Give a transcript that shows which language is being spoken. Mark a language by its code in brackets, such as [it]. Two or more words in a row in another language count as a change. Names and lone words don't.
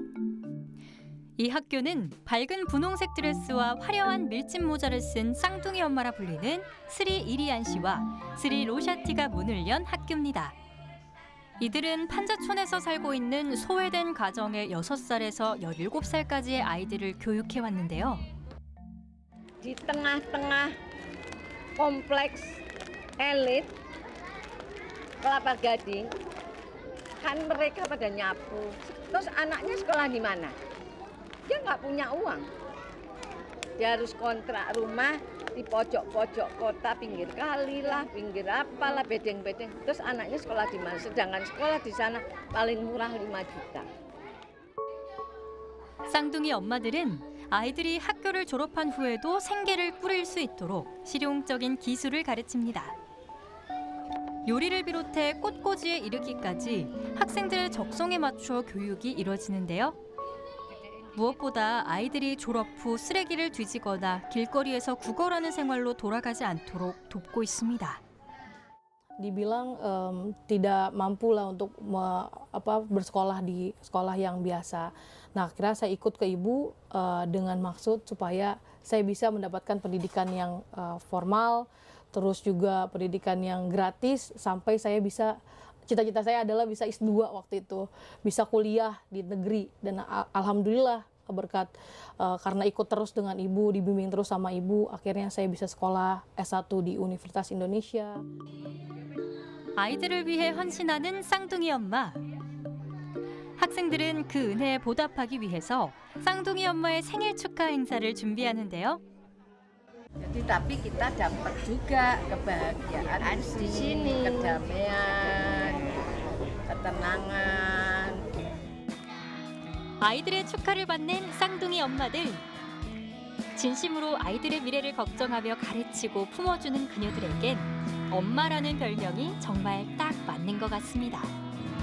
[ko] 이 학교는 밝은 분홍색 드레스와 화려한 밀짚 모자를 쓴 쌍둥이 엄마라 불리는 스리 이리안 씨와 스리 로샤티가 문을 연 학교입니다. 이들은 판자촌에서 살고 있는 소외된 가정의 6살에서 17살까지의 아이들을 교육해왔는데요. [id] Di tengah-tengah kompleks elit Kelapa Gading, kan mereka pada nyapu. Terus anaknya sekolah di mana? Dia nggak punya uang. Dia harus kontrak rumah di pojok-pojok kota, pinggir kali lah, pinggir apalah, bedeng-bedeng. Terus anaknya sekolah di mana? Sedangkan sekolah di sana paling murah 5 juta. [ko] 쌍둥이 엄마들은 아이들이 학교를 졸업한 후에도 생계를 꾸릴 수 있도록 실용적인 기술을 가르칩니다. 요리를 비롯해 꽃꽂이에 이르기까지 학생들의 적성에 맞춰 교육이 이뤄지는데요. 무엇보다 아이들이 졸업 후 쓰레기를 뒤지거나 길거리에서 구걸하는 생활로 돌아가지 않도록 돕고 있습니다. [id] Dibilang tidak mampu lah untuk bersekolah di sekolah yang biasa. Nah, akhirnya saya ikut ke ibu dengan maksud supaya saya bisa mendapatkan pendidikan yang formal, terus juga pendidikan yang gratis sampai saya bisa, cita-cita saya adalah bisa S2 waktu itu, bisa kuliah di negeri. Dan alhamdulillah berkat karena ikut terus dengan ibu, dibimbing terus sama ibu, akhirnya saya bisa sekolah S1 di Universitas Indonesia. [ko] 아이들을 위해 헌신하는 쌍둥이 엄마. 학생들은 그 은혜에 보답하기 위해서 쌍둥이 엄마의 생일 축하 행사를 준비하는데요. [id] Jadi tapi kita dapat juga kebahagiaan di sini, kedamaian, ketenangan. [ko] 아이들의 축하를 받는 쌍둥이 엄마들. 진심으로 아이들의 미래를 걱정하며 가르치고 품어주는 그녀들에겐 엄마라는 별명이 정말 딱 맞는 것 같습니다.